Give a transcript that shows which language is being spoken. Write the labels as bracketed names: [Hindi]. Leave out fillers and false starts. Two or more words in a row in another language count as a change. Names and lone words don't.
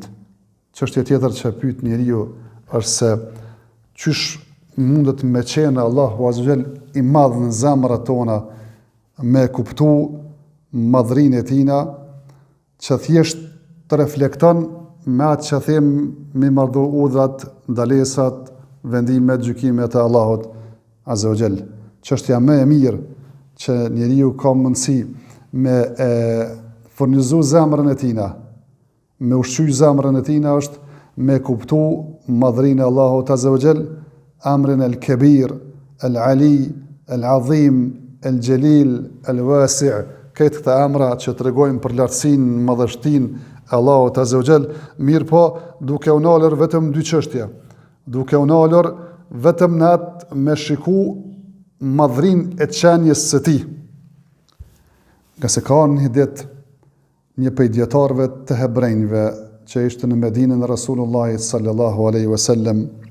[Albanian] Çështja tjetër që pyet njeriu është se çysh mundet me qenë Allahu [Arabic] عز وجل [Albanian] i madh në zemrat tona, me kuptu madhrinë e tina, që thjesht të reflekton me atë që them me marrë urdhrat, ndalesat, vendimet, gjykimet e Allahut [Arabic] عز وجل. [Albanian] Çështja më e mirë që njeriu ka mundësi me furnizu zemrën e tina, me ushqy zemrën e tina është me kuptu madhrinë e Allahut [Arabic] عز وجل أمره الكبير العلي العظيم الجليل, [Albanian] el-wasi', këtë këta emra që të regojnë për lartësinë, madhështinë e Allahut [Arabic] عز وجل, [Albanian] mirë po duke u nalër vetëm dy çështje, duke u nalër vetëm në atë me shiku madhrinë e qenjes së tij. Nga se ka një ditë një prej dietarëve të hebrejnëve që ishte në Medinën e Rasulullahit [Arabic] صلى الله عليه وسلم,